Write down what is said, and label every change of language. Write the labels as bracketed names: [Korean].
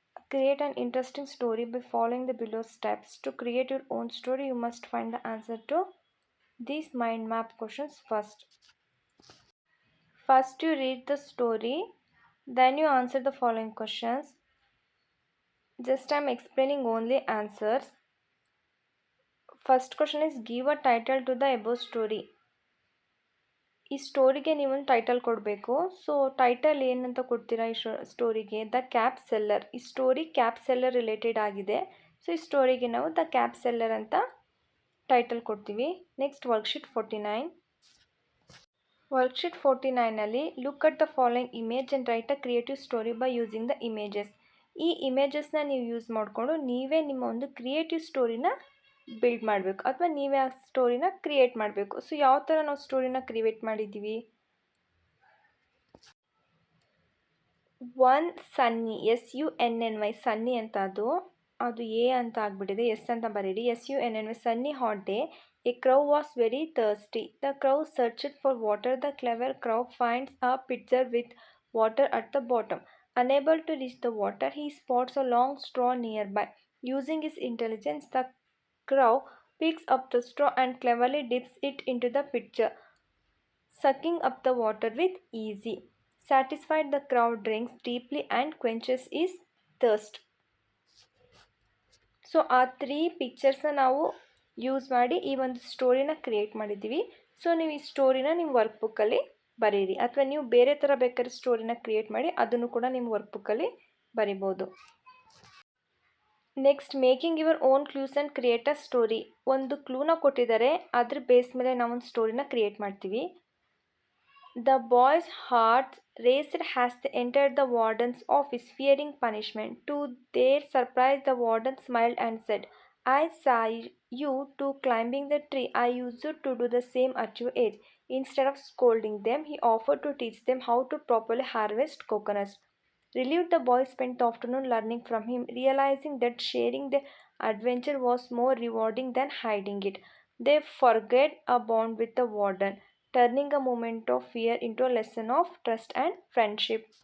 [English] Create an interesting story by following the below steps. To create your own story, you must find the answer to these mind map questions first. First, you read the story, then you answer the following questions. Just I'm explaining only answers. First question is give a title to the above story. [Kannada] ಈ ಸ್ಟೋರಿಗೆ ನೀವು title ಕೊಡಬೇಕು. So title ಏನಂತ ಕೊಡ್ತೀರಾ ಈ ಸ್ಟೋರಿಗೆ? The cap seller. ಈ story cap seller related ಆಗಿದೆ. So ಈ ಸ್ಟೋರಿಗೆ ನಾವು ದ ಕ್ಯಾಪ್ ಸೆಲ್ಲರ್ ಅಂತ ಟೈಟಲ್ ಕೊಡ್ತೀವಿ. [English] Next worksheet 49. Worksheet 49ನಲ್ಲಿ look at the following image and write a creative story by using the images. [Kannada] ಈ ಇಮೇಜಸ್ನ ನೀವು ಯೂಸ್ ಮಾಡಿಕೊಂಡು ನೀವೇ ನಿಮ್ಮ ಒಂದು ಕ್ರಿಯೇಟಿವ್ ಸ್ಟೋರಿನ ಬಿಲ್ಡ್ ಮಾಡಬೇಕು ಅಥವಾ ನೀವೇ ಆ ಸ್ಟೋರಿನ ಕ್ರಿಯೇಟ್ ಮಾಡಬೇಕು. ಸೊ ಯಾವ ಥರ ನಾವು ಸ್ಟೋರಿನ ಕ್ರಿಯೇಟ್ ಮಾಡಿದ್ದೀವಿ? ಒನ್ ಸನ್ನಿ, SUNNY ಸನ್ನಿ ಅಂತ ಅದು ಎ ಅಂತ ಆಗಿಬಿಟ್ಟಿದೆ, ಎಸ್ ಅಂತ ಬರೀರಿ. [English] SUNNY sunny hot day. A crow was very thirsty. The crow searched for water. The clever crow finds a pitcher with water at the bottom. Unable to reach the water, he spots a long straw nearby. Using his intelligence, the crow picks up the straw and cleverly dips it into the pitcher, sucking up the water with ease. Satisfied, the crow drinks deeply and quenches his thirst. [Kannada] So ಆ 3 ಪಿಕ್ಚರ್ಸ್ನ ನಾವು use ಮಾಡಿ ಈ ಒಂದು ಸ್ಟೋರಿನ create ಮಾಡಿದ್ದೀವಿ. So ನೀವು ಈ ಸ್ಟೋರಿನ ನಿಮ್ಮ work ಬುಕ್ಕಲ್ಲಿ ಬರೀರಿ, ಅಥವಾ ನೀವು ಬೇರೆ ಥರ ಬೇಕಾದ್ರೆ ಸ್ಟೋರಿನ ಕ್ರಿಯೇಟ್ ಮಾಡಿ ಅದನ್ನು ಕೂಡ ನಿಮ್ಮ ವರ್ಕ್ ಬುಕ್ಕಲ್ಲಿ ಬರಿಬೋದು. [English] Next, making your own clues and create a story. [Kannada] ಒಂದು ಕ್ಲೂನ ಕೊಟ್ಟಿದ್ದಾರೆ, ಅದ್ರ ಬೇಸ್ ಮೇಲೆ ನಾವೊಂದು ಸ್ಟೋರಿನ ಕ್ರಿಯೇಟ್ ಮಾಡ್ತೀವಿ. [English] The boys heart raced has they entered the warden's office fearing punishment. To their surprise, the warden smiled and said, I saw you to climbing the tree. I use to do the same at your age. Instead of scolding them, he offered to teach them how to properly harvest coconuts. Relieved, the boys spent the afternoon learning from him, realizing that sharing their adventure was more rewarding than hiding it. They forget a bond with the warden, turning a moment of fear into a lesson of trust and friendship.